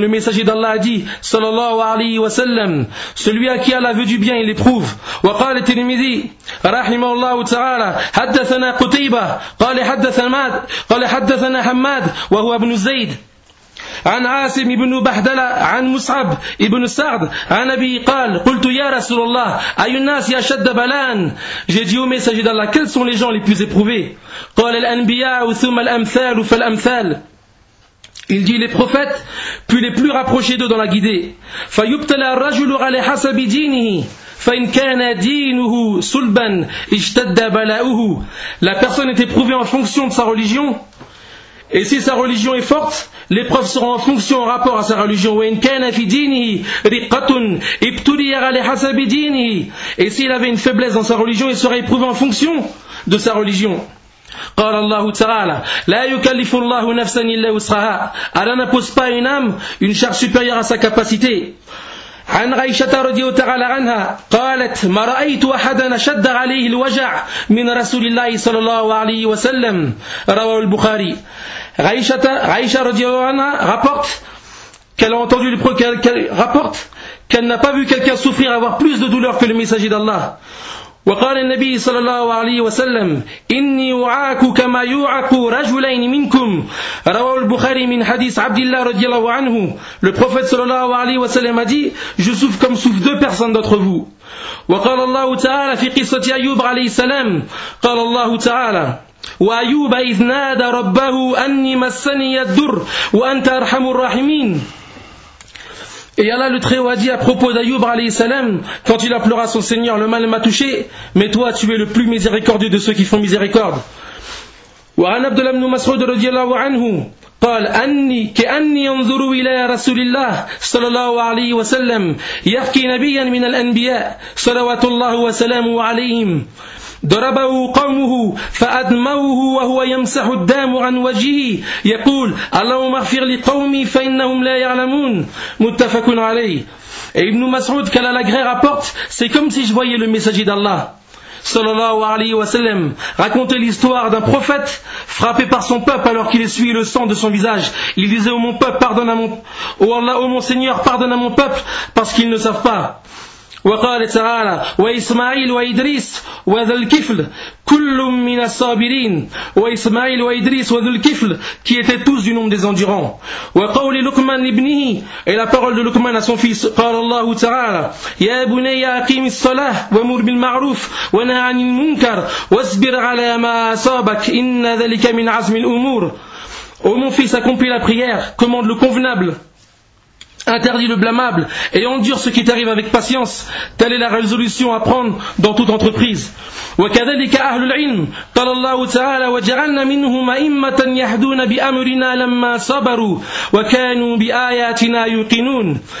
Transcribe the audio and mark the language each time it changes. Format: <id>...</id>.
<fr>Le messager d'Allah a dit صلى الله عليه وسلم, celui à qui Allah veut du bien, il éprouve.</fr> <ar>وقال الترمذي رحمه الله تعالى حدثنا قتيبه قال حدثنا حماد وهو ابن زيد عن عاصم بن بحدلة عن مصعب بن سعد عن أبي قال قلت يا رسول الله أي الناس أشد بلاء.</ar> <fr>J'ai dit au messager d'Allah, quels sont les gens les plus éprouvés.</fr> <ar>قال الأنبياء ثم الأمثال فالأمثال.</ar> <fr>Il dit les prophètes puis les plus rapprochés d'eux dans la guidée.</fr> <ar>فيبتلى الرجل على حسب دينه فإن كان دينه صلبا اجتد بلاؤه.</ar> <fr>La personne est éprouvée en fonction de sa religion. Et si sa religion est forte, l'épreuve sera en fonction, en rapport à sa religion.</fr> <ar>وَإِنْ كَانَ فِي دِينِهِ رِقَّةٌ ابْتُلِيَ لِحَسَبِ دِينِهِ.</ar> <fr>Et s'il avait une faiblesse dans sa religion, il sera éprouvé en fonction de sa religion.</fr> <ar>قال الله تعالى لا يكلف الله نفسا إلا وسعها.</ar> <fr>Allah n'impose pas une âme une charge supérieure à sa capacité.</fr> <ar>عن عائشة رضي الله عنها قالت ما رأيت أحدا شد عليه الوجع من رسول الله صلى الله عليه وسلم رواه البخاري.</ar> <fr>Aïcha rapporte qu'elle a entendu le prophète, rapporte qu'elle n'a pas vu quelqu'un souffrir avoir plus de douleur que le messager d'Allah.</fr> <ar>وقال النبي صلى الله عليه وسلم إني أعاك كما يعاك رجلين منكم رواه البخاري من حديث عبد الله رضي الله عنه.</ar> <fr>Le prophète صلى الله عليه وسلم a dit je souffre comme souffrent deux personnes d'entre vous.</fr> <ar>وقال الله تعالى في قصة أيوب عليه السلام قال الله تعالى وأيوب إذ نادى ربه أني مسني الضر وأنت أرحم الراحمين.</ar> <fr>Et Allah le Très-Haut a dit à propos d'Ayoub alayhi salam, quand il a pleuré à son Seigneur, le mal m'a touché, mais toi tu es le plus miséricordieux de ceux qui font miséricorde.</fr> <ar>Wa an Abdullah ibn Mas'ud radiyallahu anhu, قال أني كأني أنظر إلى رسول الله صلى الله عليه وسلم يحكي نبيا من الأنبياء صلوات الله وسلامه عليهم. ضربه قومه فأدموه وهو يمسح الدم عن وجهه يقول اللهم اغفر لقومي فإنهم لا يعلمون متفق عليه.</ar> <fr>Et Ibn Mas'ud, qu'à la l'agré rapporte, c'est comme si je voyais le messager d'Allah sallallahu alayhi wa sallam raconter l'histoire d'un prophète frappé par son peuple alors qu'il essuyait le sang de son visage. Il disait oh mon peuple, pardonne à mon oh Allah, oh mon Seigneur, pardonne à mon peuple parce qu'ils ne savent pas.</fr> <ar>وقال تعالى وإسماعيل وإدريس وذو الكفل كل من الصابرين وإسماعيل وإدريس وذو الكفل</ar> <fr>qui étaient tous du nombre des endurants.</fr> <ar>وقول لقمان لابنه</ar> <fr>et la parole de Luqman à son fils.</fr> <ar>قال الله تعالى يا بني أقيم الصلاة وأمر بالمعروف ونهى عن المنكر واصبر على ما أصابك إن ذلك من عزم الأمور.</ar> <fr>Ô mon fils, accomplis la prière, commande le convenable, interdit le blâmable et endure ce qui t'arrive avec patience. Telle est la résolution à prendre dans toute entreprise.</fr> <ar>وَكَذَلِكَ أَهْلُ الْعِلْمِ قَالَ اللَّهُ تَعَالَى وَجَعَلْنَا مِنْهُمْ أَئِمَّةً يَهْدُونَ بِأَمْرِنَا لَمَّا صَبَرُوا وَكَانُوا بِآيَاتِنَا يُوقِنُونَ.</ar>